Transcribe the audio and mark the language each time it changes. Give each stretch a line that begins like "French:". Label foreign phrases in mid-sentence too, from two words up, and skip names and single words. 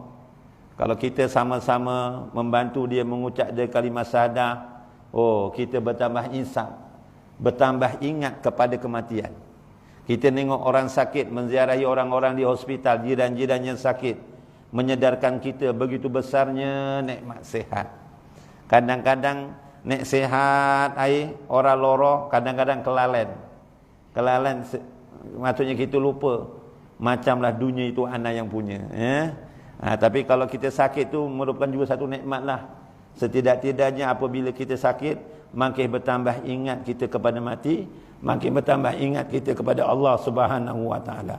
Malay: Kalau kita sama-sama membantu dia mengucap dia kalimah syahadah, kita bertambah insaf, bertambah ingat kepada kematian. Kita tengok orang sakit, menziarahi orang-orang di hospital, jiran-jiran yang sakit, menyedarkan kita begitu besarnya nikmat sihat. Kadang-kadang
Javanese: nek sihat orang loro,
Malay: kadang-kadang kelalen maksudnya kita lupa macamlah dunia itu anak yang punya, tapi kalau kita sakit tu merupakan juga satu nikmat lah. Setidak-tidaknya apabila kita sakit, makin bertambah ingat kita kepada mati, makin bertambah ingat kita kepada Allah
Arabic: سبحانه وتعالى.